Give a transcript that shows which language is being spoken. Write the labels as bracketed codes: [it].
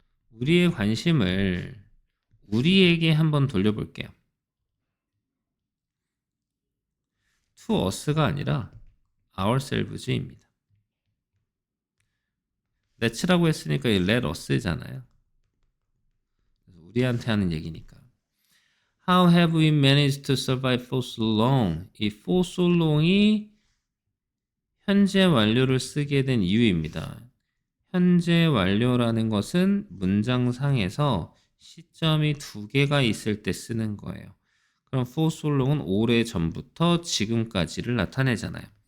[ko] 우리의 관심을 우리에게 한번 돌려볼게요. to us가 아니라 ourselves입니다. let's라고 했으니까 let us잖아요. 우리한테 하는 얘기니까. [en] How have we managed to survive for so long? [ko] 이 for so long이 현재 완료를 쓰게 된 이유입니다. 현재 완료라는 것은 문장상에서 시점이 두 개가 있을 때 쓰는 거예요. 그럼 for so long은 오래전부터 지금까지를 나타내잖아요.